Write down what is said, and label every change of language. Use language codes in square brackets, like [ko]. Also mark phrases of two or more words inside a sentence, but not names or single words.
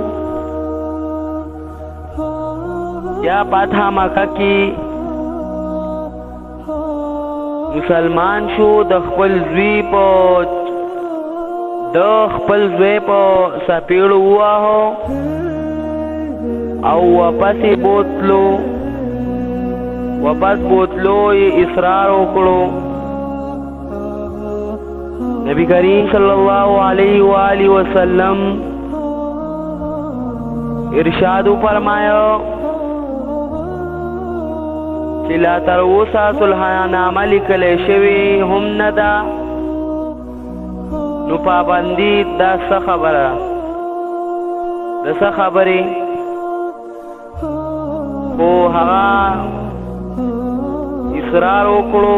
[ps] یا فتح مکه کې مسلمان شو، د خپل زوی په سپیړو وواهه او واپس بوتلو یې اصرار وکړو. نبی کریم [ar] صلی اللہ علیہ وآلہ وسلم [ur] ارشاد فرمایا [ps] چې لا تر اوسه صلحنامه لیکلی شوې هم نه ده، نو پابندي دا څه خبره دسه خبرې خو هغه اصرار وکړو.